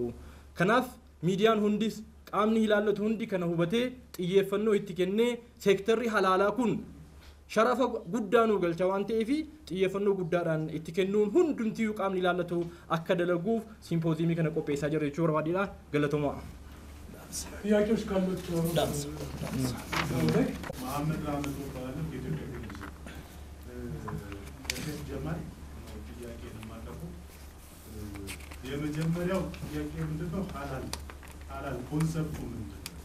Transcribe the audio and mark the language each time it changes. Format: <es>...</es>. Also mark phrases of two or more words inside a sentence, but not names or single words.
<om>Kanaaf miidiyaan hundis qaamni ilaallatu hundi kana hubatee xiyyeeffannoo itti kennee seektarri halaalaa kun sharafa guddaa nu galcha waan ta'eef xiyyeeffannoo guddaadhaan itti kennuun hundumtiyyuu qaamni ilaallatu akka dalaguuf simpooziyomii kana qopheessaa jira jechuudha. Barbaadidha. Galatooma.</om> <am>ጥያቄዎች ካሏችሁ መሐመድ ራመቶ ባለው የኢትዮጵያ ቴሌቪዥን ከሴት ጀማል ጥያቄ ለማቀርበው የመጀመሪያው ጥያቄ ምንድነው? ሐላል ኮንሰፕቱ ምንድነው?</am>